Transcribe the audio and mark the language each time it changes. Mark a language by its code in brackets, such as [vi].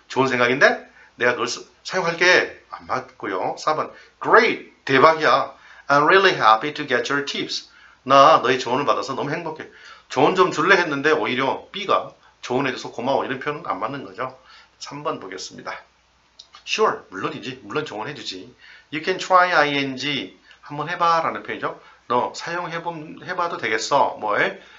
[ko] 좋은 생각인데 내가 그걸 사용할게. 안 맞고요. 4번 [en] Great. [ko] 대박이야. [en] I'm really happy to get your tips. [ko] 나 너의 조언을 받아서 너무 행복해. 조언 좀 줄래 했는데 오히려 B가 조언해줘서 고마워. 이런 표현은 안 맞는 거죠. 3번 보겠습니다. [en] Sure. [ko] 물론이지. 물론 조언해주지. [en] You can try ing. [ko] 한번 해봐 라는 표현이죠. 너 사용해봐도 되겠어. 뭘?